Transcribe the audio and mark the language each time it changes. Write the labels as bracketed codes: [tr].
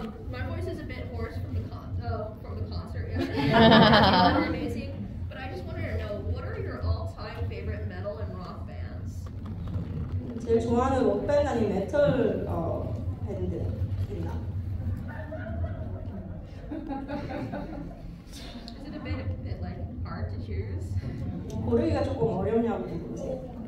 [en] My voice is a bit hoarse from the concert yesterday. They were amazing. But I just wanted to know, what are your all-time favorite metal and rock bands? [ko] 제일 좋아하는 록 밴드 아니면 메탈 밴드 있나? [en] Is it a bit like hard to choose? [ko] 고르기가 조금 어렵냐고 물으세요.